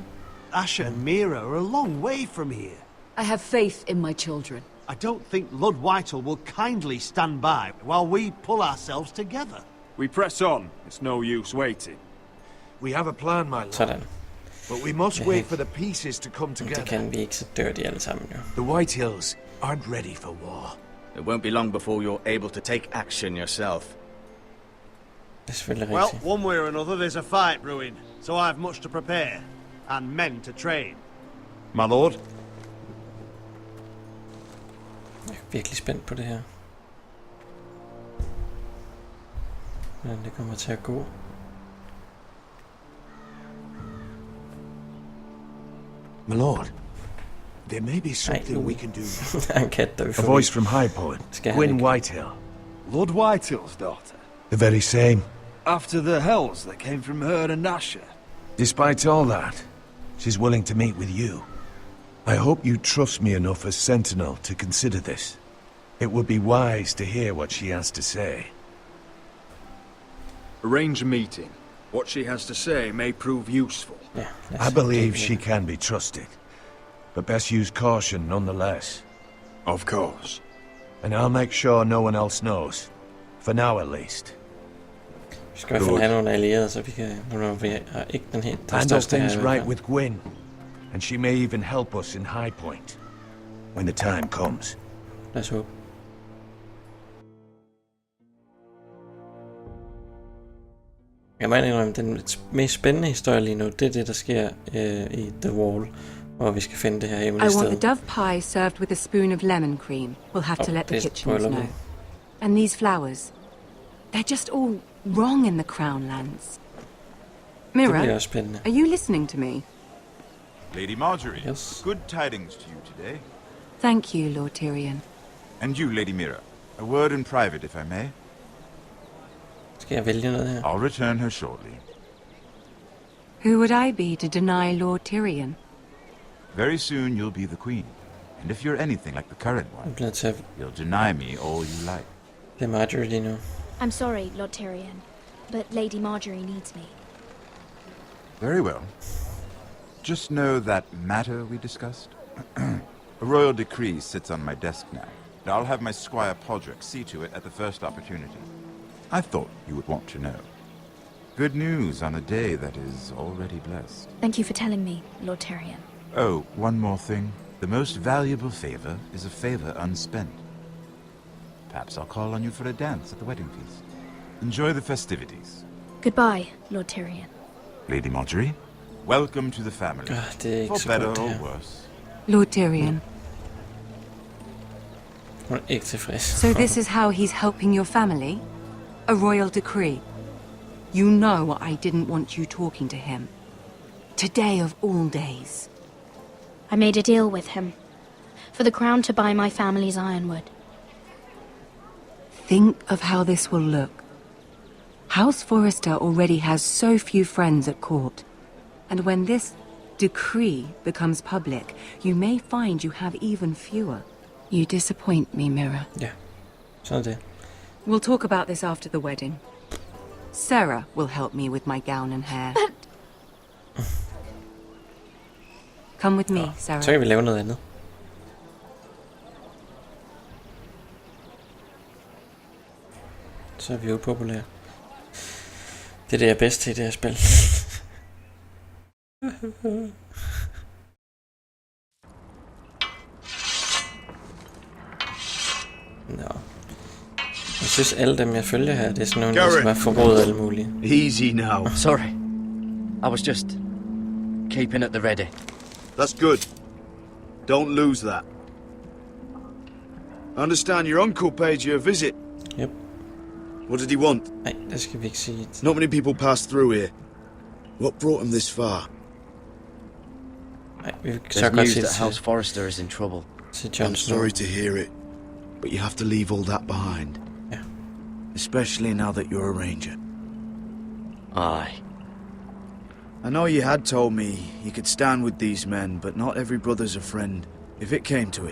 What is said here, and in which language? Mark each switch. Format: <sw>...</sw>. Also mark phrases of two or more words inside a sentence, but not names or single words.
<en>Asher and Mira are a long way from here. I have faith in my children. I don't think Lord Whitehall will kindly stand by while we pull ourselves together. We press on. It's no use waiting. We have a plan, my lord.</en> <da>Sådan.</da> <en>But we must wait for the pieces to come</en> <da>Det</da> <en>together.</en> <da>kan vi ikke, så dør de alle sammen jo.</da> <en>The Whitehills aren't ready for war. It won't be long before you're able to take action yourself.</en> <da>Det er selvfølgelig</da> <en>Well,</en> <da>rigtigt.</da> <en>one way or another, there's a fight brewing, so I have much to prepare, and men to train. My lord?</en> <da>Jeg er virkelig spændt på det her. Hvordan det kommer til at gå.</da> <en>My lord, there may be something we can do now.</en> <da>Der er en kat, der vil</da> <en>A</en> <da>få</da> <en>voice from High Point.</en> <da>Skal han</da> <en>Gwyn</en> <da>ikke?</da> <en>Whitehill. Lord Whitehill's daughter. The very same. After the hells that came from her and Asher. Despite all that, she's willing to meet with you. I hope you trust me enough as Sentinel to consider this. It would be wise to hear what she has to say. Arrange a meeting. What she has to say may prove useful.</en> <da>Ja, lad</da> <en>I</en> <da>os</da> <en>believe</en> <da>se.</da> <en>she can be trusted, but best use caution nonetheless. Of course. And I'll make sure no one else knows. For now at least.</en> <da>Vi skal i hvert fald have nogle allierede, så vi kan... Nu når vi har ikke den helt...</da> <en>Handle things right with Gwyn. And she may even help us in High Point. When the time comes.</en> <da>Lad os håbe. Jeg må indrømme, den mest spændende historie lige nu, det er det, der sker i The Wall, hvor vi skal finde det her hemmelige</da> <en>I</en> <da>sted.</da> <en>want the dove pie served with a spoon of lemon cream. We'll have to let the</en> <da>det er</da> <en>kitchens know.</en> <da>Brylluppet.</da> <en>And these flowers. They're just all wrong in the Crown lands.</en> <da>Det bliver</da> <en>Mira,</en> <da>også spændende.</da> <en>are you listening to me? Lady Marjorie, Yes. good tidings to you today. Thank you, Lord Tyrion. And you, Lady Mira, a word in private, if I may.</en> <da>Skal jeg vælge noget her?</da> <en>I'll return her shortly. Who would I be to deny Lord Tyrion? Very soon you'll be the queen. And if you're anything like the current</en> <da>Jeg</da> <en>one,</en> <da>bliver til at</da> <en>you'll deny me all you like.</en> <da>det er Marjorie lige nu.</da> <en>I'm sorry, Lord Tyrion, but Lady Marjorie needs me. Very well. Just know that matter we discussed? A royal decree sits on my desk now. And I'll have my squire Podrick see to it at the first opportunity. I thought you would want to know. Good news on a day that is already blessed. Thank you for telling me, Lord Tyrion. Oh, one more thing. The most valuable favor is a favor unspent. Perhaps I'll call on you for a dance at the wedding feast. Enjoy the festivities. Goodbye, Lord Tyrion. Lady Marjorie, welcome to the family.</en> <da>Det er ikke</da> <en>For</en> <da>så</da> <en>better</en> <da>godt det</da> <en>or</en> <da>her.</da> <en>worse. Lord Tyrion.</en> <da>Hun er ikke tilfreds.</da> <en>So this is how he's helping your family? A royal decree. You know I didn't want you talking to him. Today of all days. I made a deal with him. For the crown to buy my family's ironwood. Think of how this will look. House Forrester already has so few friends at court. And when this decree becomes public, you may find you have even fewer. You disappoint me, Mira.</en> <da>Ja, sådan er det.</da> <en>We'll talk about this after the wedding. Sarah will help me with my gown and hair. Come with me, Sarah.</en> <da>Så kan vi lave noget andet. Så er vi upopulære. Det er det, jeg er bedst til i det her spil. Nå. Jeg synes alle dem jeg følger her, det er sådan nogle, der skal være forrådet alle mulige.</da> <en>Easy now. Sorry. I was just keeping at the ready. That's good. Don't lose that. I understand your uncle paid you a visit. Yep. What did he want?</en> <da>Nej, det skal vi ikke sige.</da> <en>Not many people pass through here. What brought him this far?</en> <da>Nej, vi kan så</da> <en>There's</en> <da>godt</da> <en>news</en> <da>sige</da> <en>that</en> <da>til,</da> <en>House Forrester is in trouble.</en> <da>til Jon</da> <en>I'm</en> <da>Snow.</da> <en>sorry to hear it, but you have to leave all that behind. Yeah. Especially now that you're a ranger. Aye. I know you had told me you could stand with these men, but not every brother's a friend, if it came to it.</en>